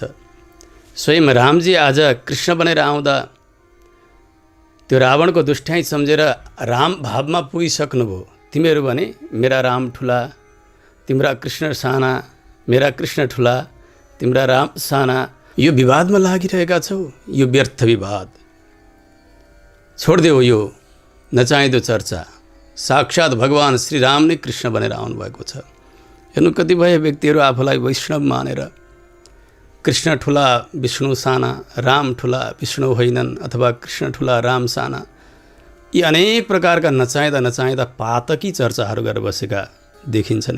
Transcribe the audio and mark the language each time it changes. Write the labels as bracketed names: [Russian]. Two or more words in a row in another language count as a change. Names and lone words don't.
[Nepali] स्वयं रामजी आज कृष्ण बनेर आउँदा त्यो रावणको दुष्टाइ सम्झेर राम भावमा पुगिसक्नुभयो। तिमीहरू भने मेरा राम ठुला, तिम्रा कृष्ण साना, मेरा कृष्ण ठुला, तिम्रा राम साना। यो विवादमा लागिरहेका छौ। यो व्यर्थ विवाद छोडिदेऊ। यो नचाहिँदो चर्चा। साक्षात् भगवान् श्री राम नै कृष्ण बनेर आउनुभएको छ। हेर्नु, कतिपय व्यक्तिहरू आफूलाई वैष्णव मानेर कृष्ण ठुला विष्णु साना, राम ठुला विष्णु होइनन्, अथवा कृष्ण ठुला राम साना, यी अनेक प्रकारका नचाहिँदा पातकी चर्चाहरू गरेर बसेका देखिन्छन्।